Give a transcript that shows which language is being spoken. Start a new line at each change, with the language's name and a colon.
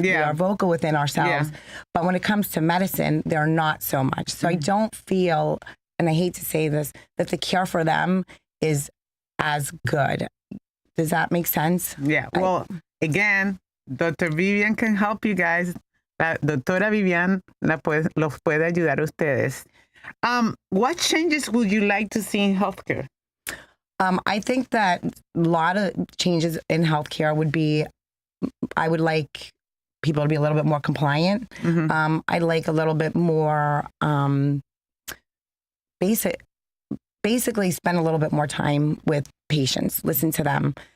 English: We are vocal within ourselves. Yeah. But when it comes to medicine, they're not so much. So I don't feel, and I hate to say this, that the care for them is as good. Does that make sense? Yeah. Well, again, Dr. Vivian can help you guys.
Spanish: La doctora Vivian los puede ayudar a ustedes.
English: What changes would you like to see in healthcare? I think that a lot of changes in healthcare would be, I would like people to be a little bit more compliant. I'd like a little bit more basically spend a little bit more time with patients, listen to them.